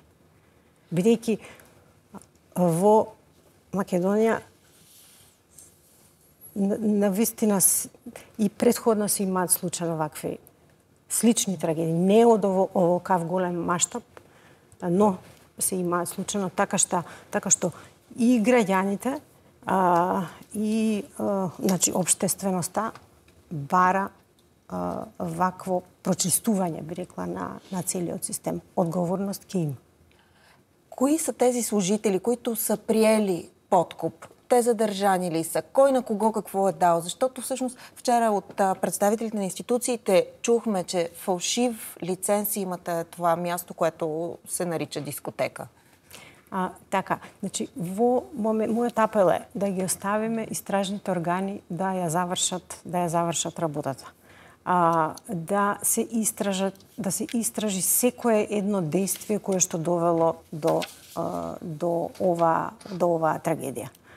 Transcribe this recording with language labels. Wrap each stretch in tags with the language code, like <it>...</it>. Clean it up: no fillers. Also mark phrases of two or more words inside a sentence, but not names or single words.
<mk>Бидејќи во Македонија навистина и претходно се имаат случаи на вакви слични трагедии, не од овакав голем маштаб, но се имаат случаи, така што и граѓаните и значи општественоста бара вакво прочистување, би рекла, на целиот систем. Одговорност ќе има.</mk> <bg>Кои са тези служители, които са приели подкуп? Те задържани ли са? Кой на кого какво е дал? Защото всъщност вчера от представителите на институциите чухме, че фалшив лиценз имате това място, което се нарича дискотека. Така,</bg> <mk>значи, мојот апел е да ги оставиме истражните органи да ја завршат работата. Да се истражи секое едно действие кое што довело до оваа трагедија.</mk>